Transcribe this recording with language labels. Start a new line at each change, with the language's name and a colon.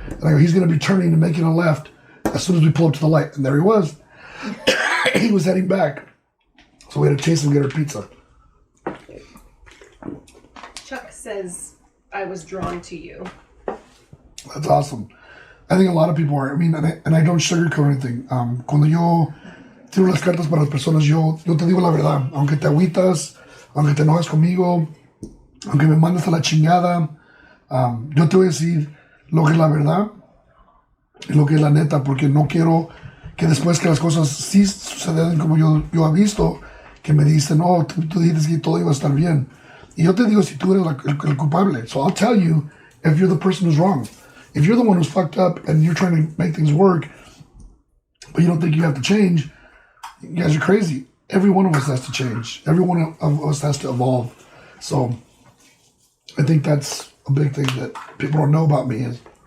English: And I go, he's going to be turning and making a left as soon as we pull up to the light. And there he was. He was heading back. So we had to chase him and get our pizza. Chuck says, I was drawn to you. That's awesome. I think a lot of people are. I mean, and I don't sugarcoat anything.
Spanish: Cuando yo tiro las cartas para las personas, yo te digo la verdad. Aunque te agüitas, aunque te enojes conmigo, aunque me mandes a la chingada, yo te voy a decir lo que es la verdad y lo que es la neta, porque no quiero que después que las cosas sí suceden como yo he visto, que me dicen, oh, tú dijiste que todo iba a estar bien. Y yo te digo si tú eres el culpable.
English: So I'll tell you if you're the person who's wrong. If you're the one who's fucked up and you're trying to make things work, but you don't think you have to change, you guys are crazy. Every one of us has to change. Every one of us has to evolve. So I think that's a big thing that people don't know about me is